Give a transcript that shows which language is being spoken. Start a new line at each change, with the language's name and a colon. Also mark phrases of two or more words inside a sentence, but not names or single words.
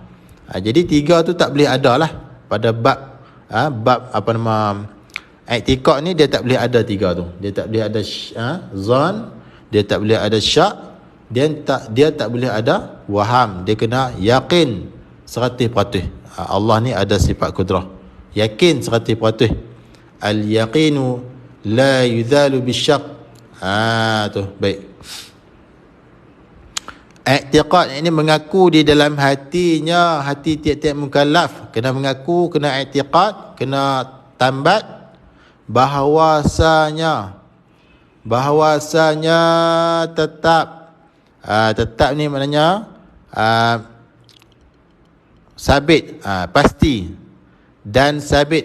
Malay: Jadi 3 tu tak boleh ada lah. Pada bab i'tiqad ni dia tak boleh ada 3 tu. Dia tak boleh ada zon, dia tak boleh ada syak, dia tak boleh ada waham. Dia kena yakin 100%. Allah ni ada sifat kudrah. Yakin 100%.
Arabic: اليقين لا يزال بالشك.
Malay: Tu baik. I'tiqad ini mengaku di dalam hatinya, hati tiap-tiap mukallaf kena mengaku, kena i'tiqad, kena tambat bahawasanya tetap ni maknanya sabit, pasti, dan sabit samalah.